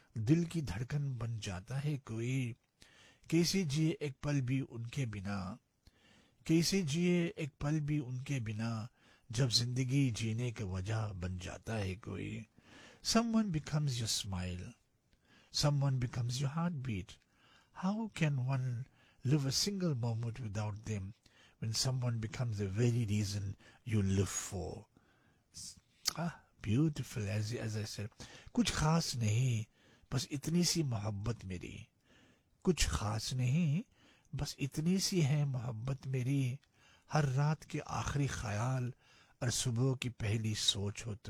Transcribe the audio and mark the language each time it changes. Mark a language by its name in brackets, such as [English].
[Hindi] दिल की धड़कन बन जाता है कोई. कैसे जिए एक पल भी उनके बिना. कैसे जिए एक पल भी उनके बिना. जब जिंदगी जीने की वजह बन जाता है कोई. [English] Someone becomes your smile. Someone becomes your heartbeat. How can one live a single moment without them when someone becomes the very reason you live for. Beautiful. As I said, [Hindi] कुछ खास नहीं बस इतनी सी मोहब्बत मेरी. कुछ खास नहीं बस इतनी सी है मोहब्बत मेरी. हर रात के आखिरी ख्याल और सुबह की पहली सोच हो तुम.